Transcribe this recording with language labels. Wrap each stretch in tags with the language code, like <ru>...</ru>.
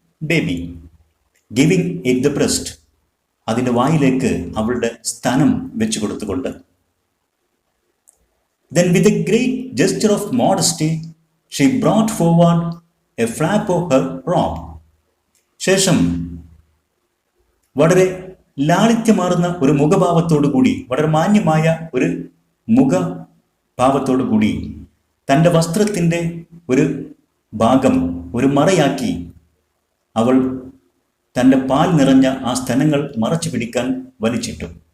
<en>Baby, giving it the breast.</en> <ml>അതിൻ്റെ വായിലേക്ക് അവളുടെ സ്ഥാനം വെച്ചു കൊടുത്തുകൊണ്ട്.</ml> <en>Then with a great gesture of modesty, she brought forward a flap of her robe.</en> <ml>ശേഷം വളരെ ലാളിത്യമാർന്ന ഒരു മുഖഭാവത്തോടു കൂടി, വളരെ മാന്യമായ ഒരു മുഖഭാവത്തോടു കൂടി തൻ്റെ വസ്ത്രത്തിൻ്റെ ഒരു ഭാഗം ഒരു മറയാക്കി അവൾ തൻ്റെ പാൽ നിറഞ്ഞ ആ സ്തനങ്ങൾ മറച്ചു പിടിക്കാൻ വലിച്ചിട്ടു.</ml>